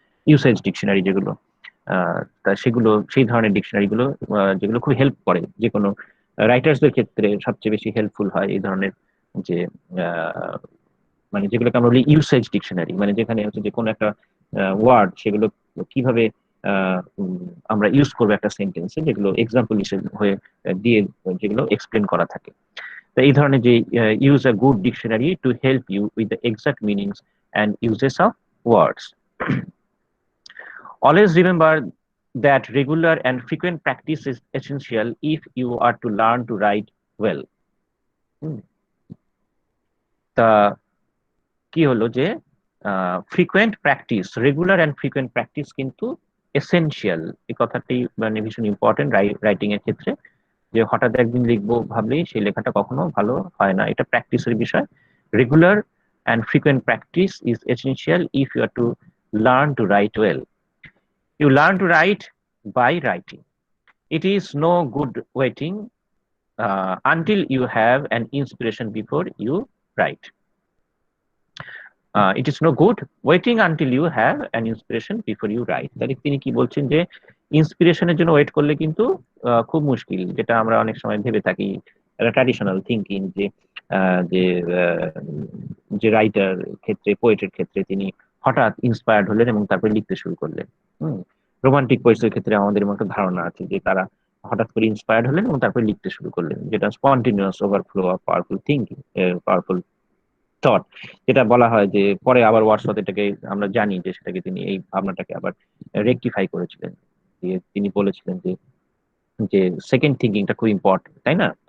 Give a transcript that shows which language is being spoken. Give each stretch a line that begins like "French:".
Bangla: Usage dictionary যেগুলো, তা সেগুলো সেই ধরনের ডিকশনারি গুলো যেগুলো খুব হেল্প করে, যে কোনো রাইটার্সদের ক্ষেত্রে সবচেয়ে বেশি হেল্পফুল হয় এই ধরনের, যে আহ, মানে যেগুলোকে আমরা বলি ইউসেজ ডিকশনারি, মানে যেখানে হচ্ছে যে কোনো একটা ওয়ার্ড, সেগুলো কিভাবে আমরা ইউজ করবো একটা সেন্টেন্সে, যেগুলো এক্সাম্পল হিসেবে হয়ে দিয়ে যেগুলো এক্সপ্লেন করা থাকে। তো এই ধরনের যে
English: Use a good dictionary to help you with the exact meanings and uses of words. Always remember that regular and frequent practice is essential if you are to learn to write well.
Bangla: হুম, তা কি হলো যে frequent practice,
English: regular and frequent practice
Bangla: কিন্তু essential. এই কথাটি মানে ভীষণ important writing এর ক্ষেত্রে, যে হঠাৎ একদিন লিখবো ভাবলেই সেই লেখাটা কখনো ভালো হয় না, এটা প্র্যাকটিসের বিষয়।
English: Regular and frequent practice is essential if you are to learn to write well. You learn to write by writing. It is no good waiting until you have an inspiration before you write. It is no good waiting until you have an inspiration before you write.
Bangla: তাহলে তিনি কি বলছেন, যে ইন্সপিরেশনের জন্য wait করলে কিন্তু খুব মুশকিল, যেটা আমরা অনেক সময় ভেবে থাকি, একটা ট্র্যাডিশনাল থিঙ্কিং, যে আহ, যে আহ, যে রাইটার ক্ষেত্রে, পোয়েটের ক্ষেত্রে তিনি হঠাৎ ইন্সপায়ার্ড হলেন এবং তারপরে লিখতে শুরু করলেন। হম, রোমান্টিক পোয়েট্রির ক্ষেত্রে আমাদের মতো ধারণা আছে যে তারা হঠাৎ করে ইন্সপায়ার্ড হলেন এবং তারপরে লিখতে শুরু করলেন, যেটা
English: spontaneous overflow of powerful thinking, powerful thought,
Bangla: যেটা বলা হয় যে পরে আবার ওয়াটসঅ্যাপ এটাকে আমরা জানি যে সেটাকে তিনি এই ভাবনাটাকে আবার রেকটিফাই করেছিলেন, দিয়ে তিনি বলেছিলেন যে যে সেকেন্ড থিঙ্কিংটা খুব ইম্পর্টেন্ট, তাই না?